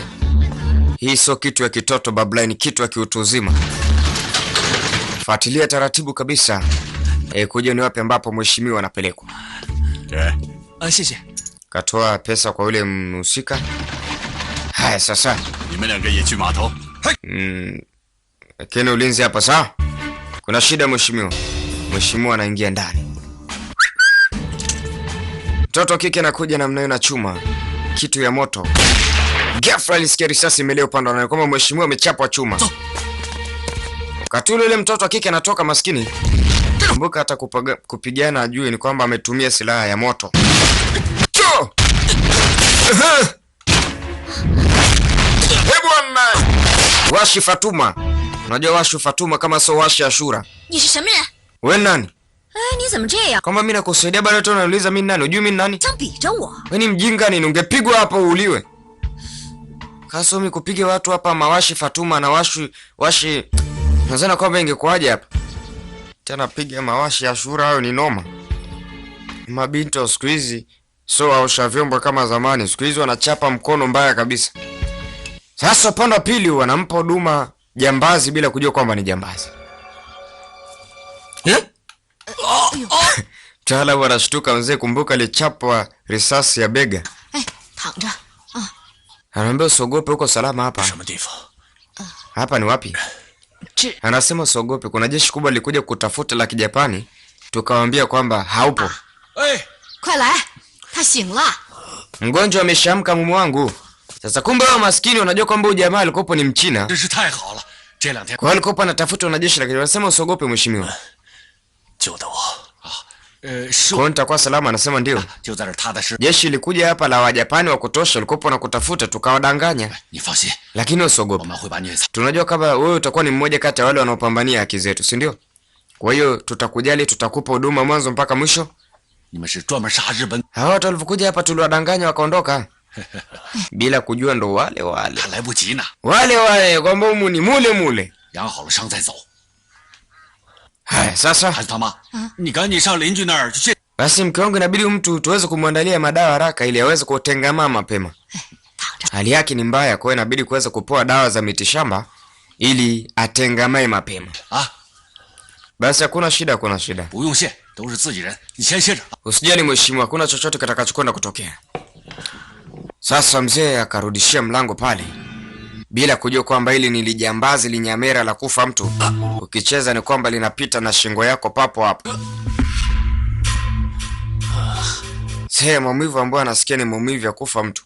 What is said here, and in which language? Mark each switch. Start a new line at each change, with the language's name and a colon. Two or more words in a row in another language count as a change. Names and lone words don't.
Swahili: Hii sio kitu ya kitoto babla, ni kitu ya kiutu uzima. Fuatilia taratibu kabisa. Kuja ni wapi ambapo mheshimiwa anapelekwa.
Chinese: 谢谢。
Swahili: Katoa pesa kwa yule mhusika. Haya sasa.
Chinese: 你们两个也去码头。
Swahili: Lakini ulinzi hapa sawa? Kuna shida mheshimiwa. Mheshimiwa anaingia ndani. Mtoto wa kike anakuja namna hiyo na chuma. Kitu ya moto. Ghafla alisikia risasi imelea upande wake kama mheshimiwa amechapwa chuma. Wakati ule mtoto wa kike anatoka maskini. Kumbuka hata kupigana ajue ni kwamba ametumia silaha ya moto. Bwana Washi Fatuma. Unajua Washi Fatuma kama sio Washi Ashura.
Chinese: 你是什么人？
Swahili: Wewe nani?
Chinese: 哎，你怎么这样？
Swahili: Kama mimi nakusaidia bado tu unauliza mimi nani? Unajui mimi nani?
Chinese: 想比着我？
Swahili: Wewe ni mjinga nini? Ungepigwa hapo uuliwe. Kasomi kupiga watu hapa mawashi Fatuma na washi. Nadhani kwamba ingekuaje hapa. Tena piga mawashi Ashura hayo ni noma. Mabinti wa siku hizi so waosha vyombo kama zamani. Siku hizi wanachapa mkono mbaya kabisa. Sasa upande wa pili wanampa huduma jambazi bila kujua kwamba ni jambazi. Mtaalamu anashtuka mzee, kumbuka alichapwa risasi ya bega.
Chinese: 哎，躺着。
Swahili: Anaambia usiogope, uko salama hapa.
Chinese: 什么地方？
Swahili: Hapa ni wapi?
Chinese: 这
Swahili: Anasema usiogope, kuna jeshi kubwa lilikuja kutafuta la Kijapani, tukawaambia kwamba haupo.
Chinese: 哎，快来，他醒了。
Swahili: Mgonjwa ameshamka mume wangu. Sasa kumbe wao maskini wanajua kwamba huyu jamaa alikopo ni Mchina.
Chinese: 真是太好了！这两天
Swahili: Kwa hiyo alikopo anatafuta na jeshi la Kijapani. Anasema usiogope mheshimiwa.
Chinese: 救的我。是
Swahili: Kwa hiyo nitakuwa salama, anasema ndio.
Chinese: 就在这儿踏踏实。
Swahili: Jeshi lilikuja hapa la Wajapani wa kutosha, walikopo na kutafuta tukawadanganya.
Chinese: 你放心，
Swahili: Lakini
Chinese: 我
Swahili: usiogope.
Chinese: 们会把你给
Swahili: Tunajua kama wewe utakuwa ni mmoja kati ya wale wanaopambania haki zetu, si ndio? Kwa hiyo tutakujali, tutakupa huduma mwanzo mpaka mwisho.
Chinese: 你们是专门杀日本，
Swahili: Hawa watu walivyokuja hapa tuliwadanganya wakaondoka. Bila kujua ndo wale
Chinese: 还来不及呢，
Swahili: kwamba humu ni mule.
Chinese: 养好了伤再走。
Swahili: Haya sasa,
Chinese: 孩子他妈，你赶紧上邻居那儿去。
Swahili: basi mke wangu inabidi mtu tuweze kumwandalia madawa haraka ili aweze kutengamaa mapema.
Chinese: 躺着。
Swahili: Hali yake ni mbaya, kwa hiyo inabidi kuweza kupoa dawa za mitishamba ili atengamae mapema.
Chinese: 啊，
Swahili: Basi hakuna shida, hakuna shida.
Chinese: 不用谢，都是自己人，你先歇着。
Swahili: Usijali mheshimiwa, hakuna chochote kitakachokwenda kutokea. Sasa mzee akarudishia mlango pale bila kujua kwamba hili ni lijambazi linyamera la kufa mtu. Ukicheza ni kwamba linapita na shingo yako papo hapo. Sasa maumivu ambayo anasikia ni maumivu ya kufa mtu.